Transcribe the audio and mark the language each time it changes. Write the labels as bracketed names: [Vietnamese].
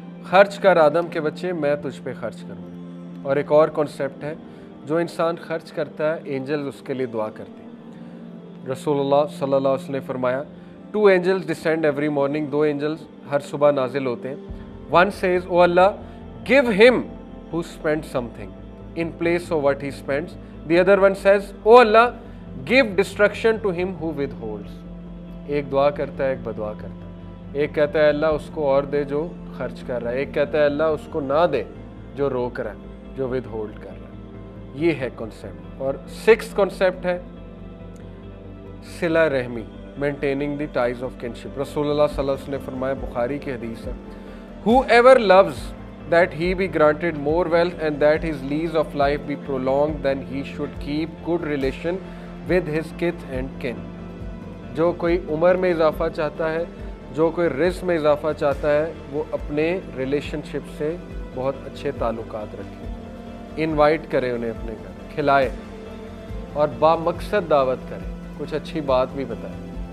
[Urdu] خرچ کر آدم کے بچے، میں تجھ پہ خرچ کروں گا. اور ایک اور کانسیپٹ ہے، جو انسان خرچ کرتا ہے اینجلز اس کے لیے دعا کرتے ہیں. رسول اللہ صلی اللہ علیہ وسلم نے فرمایا [English] 2 angels descend every morning. 2 angels [Urdu] ہر صبح نازل ہوتے ہیں. [English] One says, oh Allah, give him who spends something in place of what he spends. The other one says, O Allah, give destruction to him who withholds. [Urdu] ایک دعا کرتا ہے, ایک بدعا کرتا ہے. ایک کہتا ہے اللہ اس کو اور دے جو خرچ کر رہا ہے, ایک کہتا ہے اللہ اس کو نہ دے جو روک رہا ہے, جو ود ہولڈ کر رہا ہے. یہ ہے کنسیپٹ. اور 6th کنسیپٹ ہے صلہ رحمی, [English] Maintaining the ties of kinship. [Urdu] رسول اللہ صلی اللہ علیہ وسلم نے فرمایا, بخاری کی حدیث ہے, [English] whoever loves that he be granted more wealth and that his lease of life be prolonged, then he should keep good relation with his kith and kin. [Urdu] جو کوئی عمر میں اضافہ چاہتا ہے, جو کوئی رزق میں اضافہ چاہتا ہے, وہ اپنے ریلیشن شپ سے بہت اچھے تعلقات رکھے, انوائٹ کرے انہیں اپنے گھر, کھلائے اور بامقصد دعوت کرے, کچھ اچھی بات بھی بتائے.